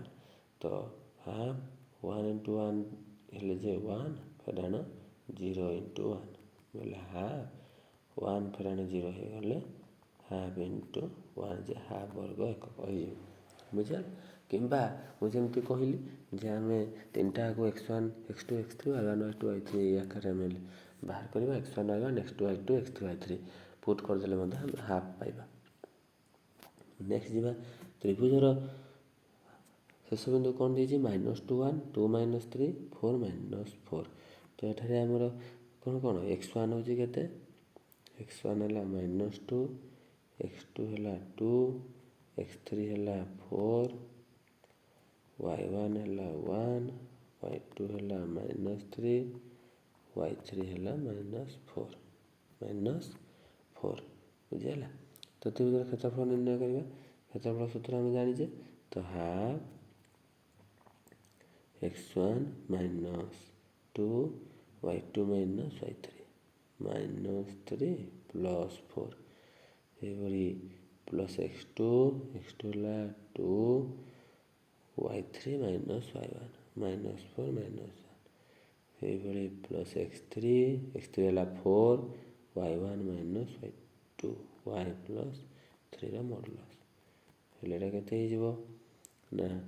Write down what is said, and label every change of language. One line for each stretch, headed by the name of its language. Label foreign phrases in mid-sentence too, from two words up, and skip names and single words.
Odia: ତ ହାଫ୍ 1 ଇଣ୍ଟୁ 1 ହେଲେ ଯେ 1 ଫେରାଣ 0 ଇଣ୍ଟୁ 1 ବୋଲେ ହାଫ୍ 1 ଫେରାଣ 0 ହେଇଗଲେ
English: half into
Odia: 1 ଯେ ହାଫ୍ ବର୍ଗ ଏକକ ହେଇଯିବ। ବୁଝିଲ। କିମ୍ବା ମୁଁ ଯେମିତି କହିଲି ଯେ ଆମେ ତିନିଟାକୁ x1 x2 x3 y1 y2 y3 ଏଇ ଆକାରରେ ଆମେ ବାହାର କରିବା x1 y1 x2 y2 x3 y3 ପୁଟ୍ କରିଦେଲେ ମଧ୍ୟ ଆମେ ହାଫ୍ ପାଇବା। ନେକ୍ସଟ ଯିବା ତ୍ରିଭୁଜର ଶେଷବିନ୍ଦୁ କ'ଣ ଦେଇଛି -2 1 2 - 3 4 - 4। ତ ଏଠାରେ ଆମର କ'ଣ x1 ହେଉଛି କେତେ x1 ହେଲା -2 x2 ହେଲା 2 x3 ହେଲା 4 y1 ହେଲା 1 y2 ହେଲା -3 y3 ହେଲା -4 ବୁଝିହେଲା। ତ ତ୍ରିଭୁଜର କ୍ଷେତ୍ରଫଳ ନିର୍ଣ୍ଣୟ କରିବା। କ୍ଷେତ୍ରଫଳ ସୂତ୍ର ଆମେ ଜାଣିଛେ, ତ ହାଫ୍ x1 -2 y2 -y3 -3 ପ୍ଲସ୍ 4 ଏହିଭଳି ପ୍ଲସ୍ x2 ହେଲା 2 y3 -y1 -4 -1 ଏହିଭଳି ପ୍ଲସ୍ x3 ହେଲା 4 y1 -y2 y ପ୍ଲସ୍ 3ର ମଡୁଲସ୍ ହେଲେ ଏଇଟା କେତେ ହେଇଯିବ ନା